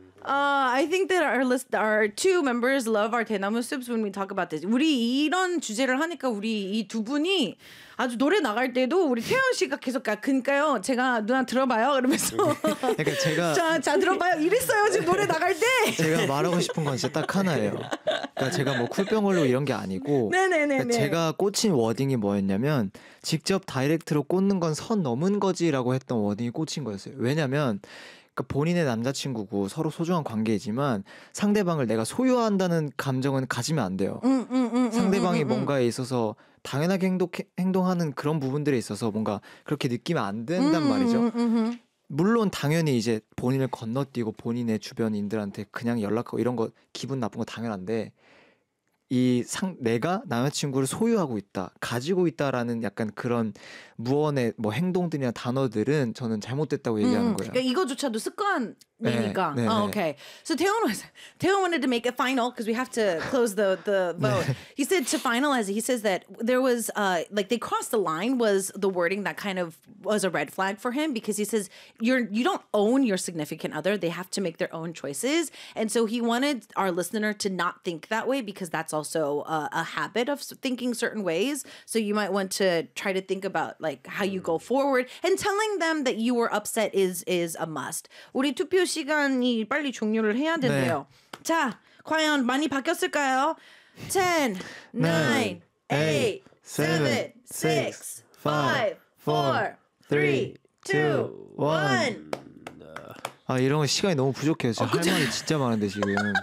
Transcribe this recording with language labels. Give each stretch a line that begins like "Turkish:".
English: I think that our list, our two members love our 대나무 soups when we talk about this.
Korean: 우리 이런 주제를 하니까 우리 이 두 분이 아주 노래 나갈 때도 우리 태연 씨가 계속 그러니까요. 제가 누나 들어봐요. 그러면서 그러니까 제가 자 들어봐요. 이랬어요. 지금 노래 나갈 때 제가 말하고 싶은 건 진짜 딱 하나예요. 그러니까 제가 뭐 쿨병으로 이런 게 아니고 네네네네. 제가 꽂힌 워딩이 뭐였냐면 직접 다이렉트로 꽂는 건 선 넘은 거지라고 했던 워딩이 꽂힌 거였어요. 왜냐면 본인의 남자친구고 서로 소중한 관계이지만 상대방을 내가 소유한다는 감정은 가지면 안 돼요. 상대방이 뭔가에 있어서 당연하게 행동하는 그런 부분들에 있어서 뭔가 그렇게 느끼면 안 된단 말이죠. 물론 당연히 이제 본인을 건너뛰고 본인의 주변인들한테 그냥 연락하고 이런 거 기분 나쁜 거 당연한데 내가 남자친구를 소유하고 있다, 가지고 있다라는 약간 그런 무언의 뭐 행동들이나 단어들은 저는 잘못됐다고 얘기하는 거예요. 그러니까 이거조차도 습관이니까. 네, 네, 네.
English: Oh, okay. So Taehyung wanted to make it final because we have to close the vote. 네. He said to finalize it. He says that there was like they crossed the line was the wording that kind of was a red flag for him because he says you don't own your significant other. They have to make their own choices. And so he wanted our listener to not think that way because that's also a habit of thinking certain ways. So you might want to try to think about like how you go forward and telling them that you were upset is a must.
Korean: 우리 투표 시간이 빨리 종료를 해야 되네요. 네. 자, 과연 많이 바뀌었을까요? 10, 9, 8, 7, 6, 5, 4, 3, 2, 1. 아, 이런 거 시간이 너무 부족해요. 지금 할 말이 진짜 많은데 지금.